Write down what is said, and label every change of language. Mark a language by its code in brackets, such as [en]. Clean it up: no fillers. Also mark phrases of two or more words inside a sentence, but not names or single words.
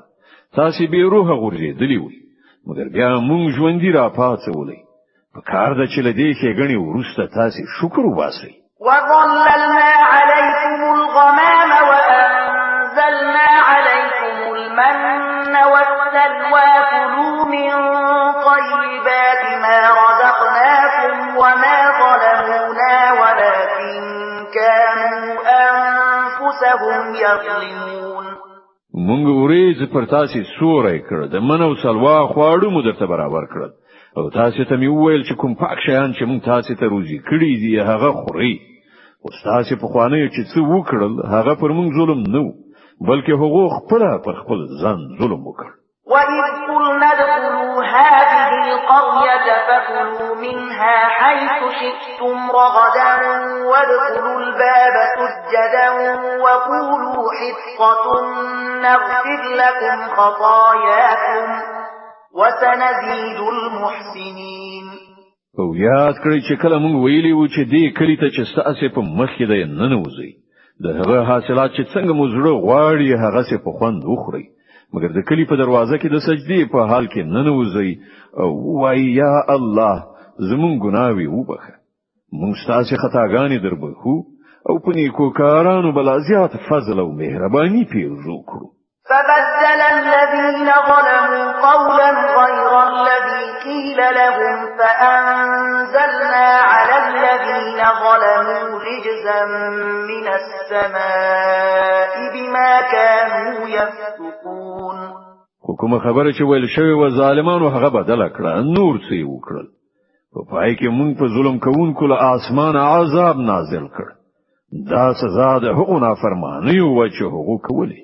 [ps] تاسو به روحه غورځېدلی وي مګر بیا مونږ ژوندي را پاتولې. په کار د چې له دې ښېګڼې وروسته تاسو شکر وباسئ. [ar] وَظَلَّلْنَا عَلَيْكُمُ الْغَمَامَ وَأَنزَلْنَا عَلَيْكُمُ الْمَنَّ وَالسَّلْوَىٰ كُلُوا مِن طَيِّبَاتِ مَا رَزَقْنَاكُمْ وَمَا ظَلَمُونَا وَلَكِن كَانُوا أَنفُسَهُمْ يَظْلِمُونَ. [ps] مونږ ورېځ پر تاسو سورې کړ د من او سلوا خواړو مو درته برابر کړل او تاسو ته مې وویل چې کوم پاک شیان چې مونږ تاسو ته روزي کړی دي هغه خورئ. او تاسو په خوانه چې څه وکړل هغه پر مونږ ظلم نه و بلکې هغه خپل پر خپل ځان ظلم وکړ. [ar] وَإِذْ قُلْنَا ادْخُلُوا هَٰذِهِ الْقَرْيَةَ فَكُلُوا مِنْهَا حَيْثُ شِئْتُمْ رَغَدًا وَادْخُلُوا الْبَابَ سُجَّدًا وَقُولُوا حِطَّةٌ نَّغْفِرْ لَكُمْ خَطَايَاكُمْ وَسَنَزِيدُ الْمُحْسِنِينَ. [ps] او یاد کړئ چې کله مونږ ویلي و چې دې کلی ته چې ستاسو په مخ کې د ننوځي د هغه حاصلات چې څنګه مو زړه غواړي هغه څه په خوند وخورئ مګر د کلی په دروازه کې د سجدې په حال کې ننوځي او وای یا الله زمون ګناوي وبخه مونږ ستاسو خطاګانې دربخو او په نیکو کارانو بل زیات فضل او مهرباني پیرزو کړو. [ar] فبدل الذين ظلموا قولا غير الذي قيل لهم فأنزلنا على الذين ظلموا رجزا من السماء بما كانوا يفسقون. [ps] حکومت خبره چې ویل شوی و ظالمانو هغه بدل کړه نور څه وکړل په پای کې مونږ په ظلم کوونکو له اسمان عذاب نازل کړ. دا سزا د هغو نافرمانیو و چې هغو کولی.